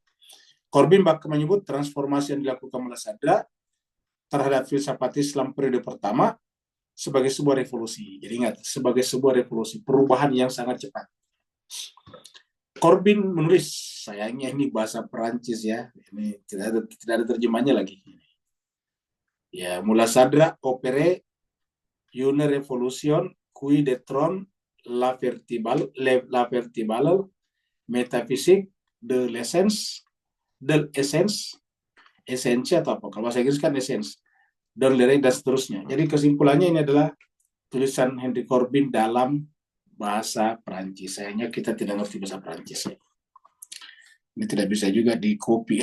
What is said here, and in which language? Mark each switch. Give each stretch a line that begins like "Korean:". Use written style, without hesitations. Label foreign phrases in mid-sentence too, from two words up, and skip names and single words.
Indonesian: Corbin bahkan menyebut transformasi yang dilakukan Mullah Sadra terhadap filsafat Islam periode pertama sebagai sebuah revolusi. Jadi ingat, sebagai sebuah revolusi, perubahan yang sangat cepat. Corbin menulis, sayangnya ini bahasa Perancis ya, ini tidak ada terjemahnya lagi.
French: Ya, Mullah Sadra opere une révolution qui détrône la vertibale métaphysique de l'essence,
Indonesian: esensi atau apa? Kalau bahasa Inggris kan essence, dan seterusnya. Jadi kesimpulannya ini adalah tulisan Henry Corbin dalam bahasa Perancis. Sayangnya kita tidak ngerti bahasa Perancis ya. Ini tidak bisa juga di copy.